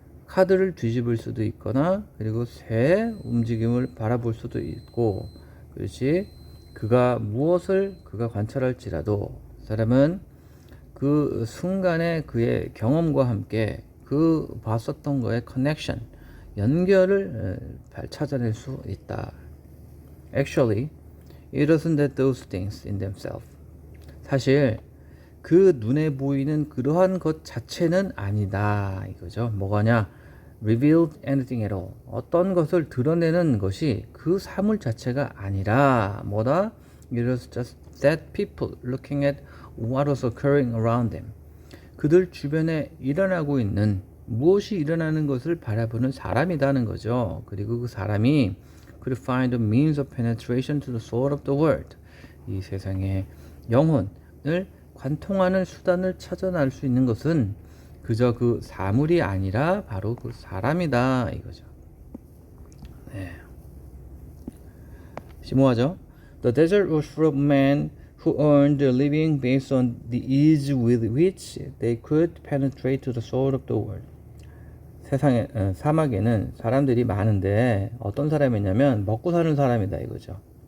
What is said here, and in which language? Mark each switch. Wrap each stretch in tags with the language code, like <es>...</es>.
<ko>카드를 뒤집을 수도 있거나 그리고 새 움직임을 바라볼 수도 있고 그렇지 무엇을 그가 관찰할지라도 사람은 그 순간의 그의 경험과 함께 그 봤었던 거에 커넥션 연결을 찾아낼 수 있다.</ko> <en>Actually, it isn't that those things in themselves.</en> <ko>사실 그 눈에 보이는 그러한 것 자체는 아니다 이거죠. 뭐가냐?</ko> <en>revealed anything at all.</en> <ko>어떤 것을 드러내는 것이 그 사물 자체가 아니라 뭐다?</ko> <en>It was just that people looking at what was occurring around them.</en> <ko>그들 주변에 일어나고 있는 무엇이 일어나는 것을 바라보는 사람이라는 거죠. 그리고 그 사람이</ko> <en>could find a means of penetration to the soul of the world.</en> <ko>이 세상의 영혼을 관통하는 수단을 찾아낼 수 있는 것은 그저 그 사물이 아니라 바로 그 사람이다 이거죠. 네. 심오하죠?</ko> <en>The desert was full of men who earned a living based on the ease with which they could penetrate to the soul of the world.</en> <ko>세상에 사막에는 사람들이 많은데 어떤 사람이냐면 먹고 사는 사람이다 이거죠.</ko>